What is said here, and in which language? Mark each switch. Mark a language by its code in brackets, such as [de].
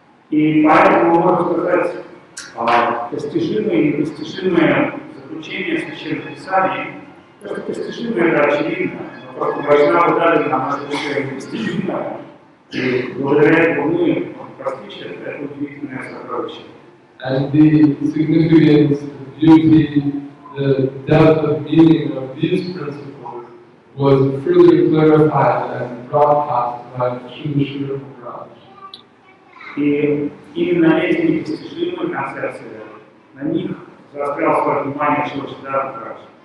[ru] И поэтому мы можем сказать, постижимое и непостижимое заключение Священных Писаний, то, что постижимое, это очевидно, но просто Вайшнавы дали нам это непостижимое, и благодаря этому мы постичь это удивительное сокровище. [en] And the significance, the beauty, the depth of meaning of these principles was further clarified and broadcast by Srila Sridhar Maharaj. [ru] И именно эти непостижимые концепции, на них заострял свое внимание Шрила Шридхар Махарадж.